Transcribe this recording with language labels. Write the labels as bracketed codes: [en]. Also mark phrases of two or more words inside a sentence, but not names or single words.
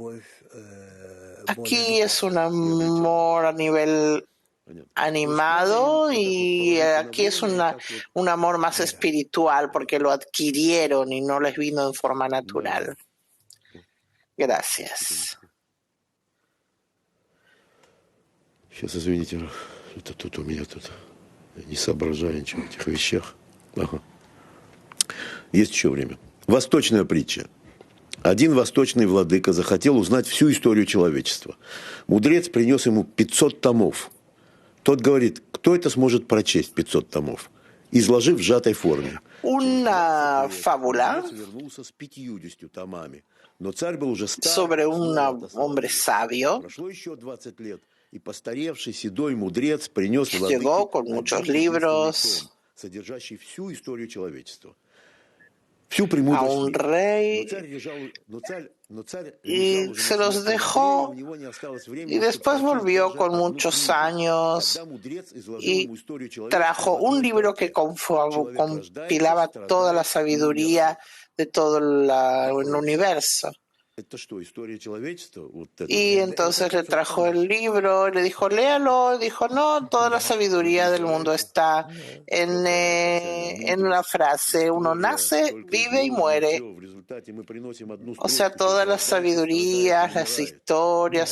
[es] Aquí es un amor a nivel animado y aquí es un amor más espiritual porque lo adquirieron y no les vino en forma natural. Gracias. [ru] Сейчас, извините, это тут у меня тут. Я не соображаю ничего в этих вещах. Ага. Есть еще время. Восточная притча. Один восточный владыка захотел узнать всю историю человечества. Мудрец принес ему 500 томов. Тот говорит, кто это сможет прочесть 500 томов? Изложив в сжатой форме. [es] Una fábula [ru] Вернулся с 50 томами. Но царь был уже стар. [es] sobre un hombre sabio [ru] Прошло еще 20 лет, и постаревший седой мудрец принес [es] llegó con muchos libros [ru] содержащий всю историю человечества. Всю [es] a [ru] премудрость [es] un [ru] мира. [es] rey [ru] Но царь [es] y [ru] лежал уже [es] se [ru] на [es] los [ru] смертном [es] dejó [ru] одре, у него не осталось времени, [es] y [ru] чтобы [es] después [ru] прочесть [es] volvió [ru] даже [es] con [ru] одну [es] muchos [ru] книгу. [es] años [ru] Тогда мудрец изложил [es] y [ru] ему историю [es] trajo [ru] человечества в [es] un [ru] одной [es] libro que [ru] строке. Человек [es] compilaba [ru] рождается, [es] toda la [ru] страдает и [es] sabiduría [ru] умирает. [es] de todo el universo. [ru] Это что, история человечества? Вот это. [es] Y entonces le trajo el libro, le dijo, léalo. Dijo, no, toda la sabiduría del mundo está en una frase. Uno nace, vive y muere. O sea, todas las sabidurías, las historias.